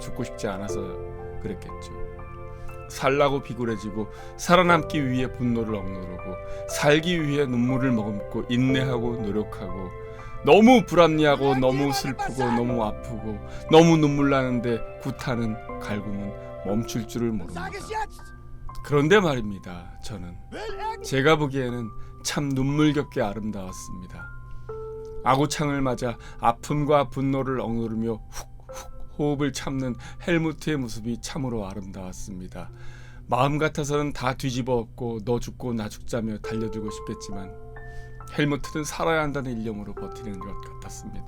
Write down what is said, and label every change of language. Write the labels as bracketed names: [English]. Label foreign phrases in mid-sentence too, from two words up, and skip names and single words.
[Korean] 죽고 싶지 않아서 그랬겠죠. 살라고 비굴해지고 살아남기 위해 분노를 억누르고 살기 위해 눈물을 머금고 인내하고 노력하고 너무 불합리하고 너무 슬프고 너무 아프고 너무 눈물 나는데 구타는 갈굼은 멈출 줄을 모릅니다. [German] Sag es jetzt. [Korean] 그런데 말입니다. 저는 [German] Will er [Korean] 제가 보기에는 참 눈물겹게 아름다웠습니다. 아구창을 맞아 아픔과 분노를 억누르며 훅훅 호흡을 참는 헬무트의 모습이 참으로 아름다웠습니다. 마음 같아서는 다 뒤집어 엎고 너 죽고 나 죽자며 달려들고 싶겠지만 헬무트는 살아야 한다는 일념으로 버티는 것 같았습니다.